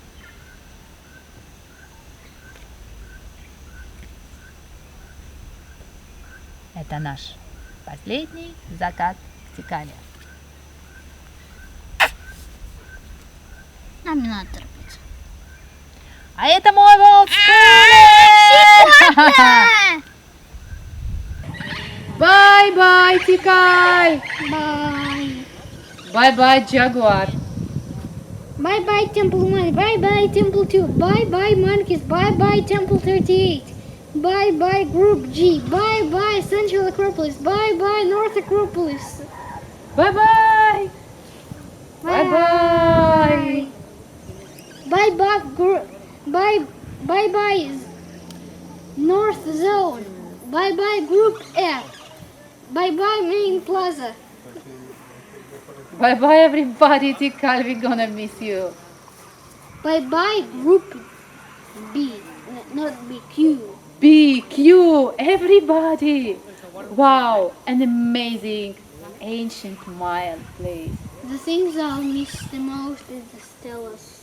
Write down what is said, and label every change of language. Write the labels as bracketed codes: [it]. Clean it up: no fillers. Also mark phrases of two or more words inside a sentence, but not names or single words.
[ru] Это наш последний закат в Тикале. Нам не надо торопиться. А это мой волк! Бай-бай, Tikal! [en] Bye. Бай-бай, Jaguar! Bye-bye, Temple 1. Bye-bye, Temple 2. Bye-bye, Monkeys. Bye-bye, Temple 38. Bye-bye, Group G. Bye-bye, Central Acropolis. Bye-bye, North Acropolis. Bye-bye! Bye-bye! Bye-bye, North Zone. Bye-bye, Group F. Bye-bye, Main Plaza. Bye-bye, everybody, Tikal, we're gonna miss you. Bye-bye, Group B. Not B, Q. BQ, everybody! Wow, an amazing ancient Mayan place. The things I'll miss the most is the stelas.